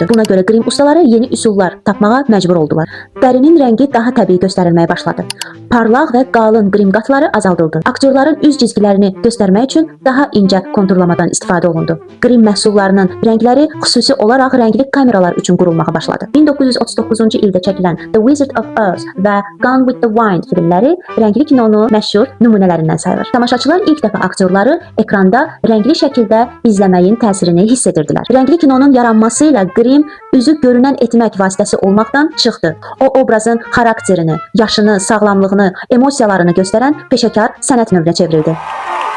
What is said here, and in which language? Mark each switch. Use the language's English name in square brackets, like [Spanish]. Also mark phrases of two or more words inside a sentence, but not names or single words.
[Azerbaijani] Buna görə qrim ustaları yeni üsullar tapmağa məcbur oldular. Dərinin rəngi daha təbii göstərilməyə başladı. Parlaq və qalın qrim qatları azaldıldı. Aktyorların üz cizgilərini göstərmək üçün daha incə konturlamadan istifadə olundu. Qrim məhsullarının rəngləri xüsusi olaraq rəngli kameralar üçün qurulmağa başladı. 1939-cu ildə çəkilən The Wizard of Oz və Gone with the Wind filmləri rəngli kinonun məşhur nümunələrindən sayılır. Tamaşaçılar ilk dəfə aktyorları ekranda rəngli şəkildə izləməyin təsirini hiss edirdilər. Rəngli kinonun yaranması ilə qrim üzü görünən etmək vasitəsi olmaqdan çıxdı. O obrazın xarakterini, yaşını, sağlamlığını, emosiyalarını göstərən peşəkar sənət növünə çevrildi.